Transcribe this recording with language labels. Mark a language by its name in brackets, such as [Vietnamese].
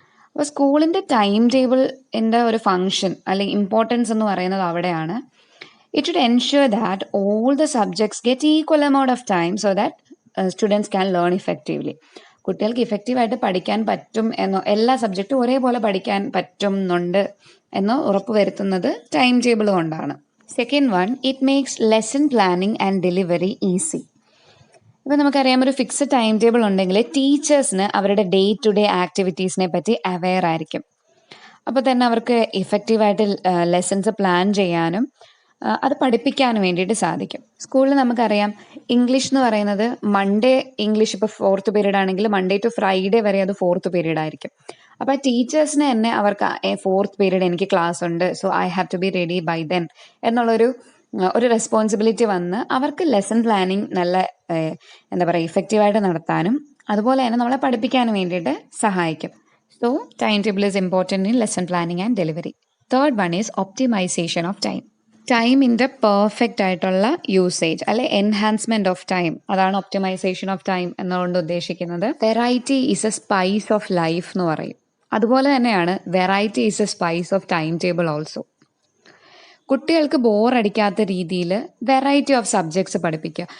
[Malayalam] അപ്പോൾ സ്കൂളിൻ്റെ ടൈം ടേബിളിൻ്റെ ഒരു ഫങ്ഷൻ അല്ലെങ്കിൽ ഇമ്പോർട്ടൻസ് എന്ന് പറയുന്നത് അവിടെയാണ്. [English] It should ensure that all the subjects get equal amount of time so that students can learn effectively. [Malayalam] കുട്ടികൾക്ക് ഇഫക്റ്റീവായിട്ട് പഠിക്കാൻ പറ്റും എന്നോ, എല്ലാ സബ്ജക്റ്റും ഒരേപോലെ പഠിക്കാൻ പറ്റുന്നുണ്ട് എന്നോ ഉറപ്പുവരുത്തുന്നത് ടൈം ടേബിൾ കൊണ്ടാണ്. [English] Second one, it makes lesson planning and delivery easy. [Malayalam] ഇപ്പം നമുക്കറിയാം ഒരു ഫിക്സ്ഡ് ടൈം ടേബിൾ ഉണ്ടെങ്കിൽ ടീച്ചേഴ്സിന് അവരുടെ ഡേ ടു ഡേ ആക്ടിവിറ്റീസിനെ പറ്റി അവെയർ ആയിരിക്കും. അപ്പോൾ തന്നെ അവർക്ക് ഇഫക്റ്റീവായിട്ട് ലെസൺസ് പ്ലാൻ ചെയ്യാനും അത് പഠിപ്പിക്കാനും വേണ്ടിയിട്ട് സാധിക്കും. സ്കൂളിൽ നമുക്കറിയാം ഇംഗ്ലീഷ് എന്ന് പറയുന്നത് മൺഡേ ഇംഗ്ലീഷ് ഇപ്പോൾ 4th പീരീഡ് ആണെങ്കിൽ മൺഡേ ടു ഫ്രൈഡേ വരെ അത് 4th പീരീഡ് ആയിരിക്കും. അപ്പോൾ ടീച്ചേഴ്സിന് തന്നെ അവർക്ക് 4th പീരീഡ് എനിക്ക് ക്ലാസ് ഉണ്ട്, [English] so I have to be ready by then [Malayalam] എന്നുള്ളൊരു ഒരു റെസ്പോൺസിബിലിറ്റി വന്ന് അവർക്ക് ലെസൺ പ്ലാനിങ് നല്ല എന്താ പറയുക ഇഫക്റ്റീവായിട്ട് നടത്താനും അതുപോലെ തന്നെ നമ്മളെ പഠിപ്പിക്കാനും വേണ്ടിയിട്ട് സഹായിക്കും. [English] So, timetable is important in lesson planning and delivery. Third one is optimization of time. [Malayalam] ടൈമിൻ്റെ പെർഫെക്റ്റ് ആയിട്ടുള്ള യൂസേജ് അല്ലെ എൻഹാൻസ്മെന്റ് ഓഫ് ടൈം, അതാണ് ഒപ്റ്റിമൈസേഷൻ ഓഫ് ടൈം എന്നുകൊണ്ട് ഉദ്ദേശിക്കുന്നത്. [English] variety is a spice of life [Malayalam] എന്ന് പറയും. അതുപോലെ തന്നെയാണ് [English] Variety is a spice of time table also. [Malayalam] കുട്ടികൾക്ക് ബോറടിക്കാത്ത രീതിയിൽ വെറൈറ്റി ഓഫ് സബ്ജക്ട്സ് പഠിപ്പിക്കുക.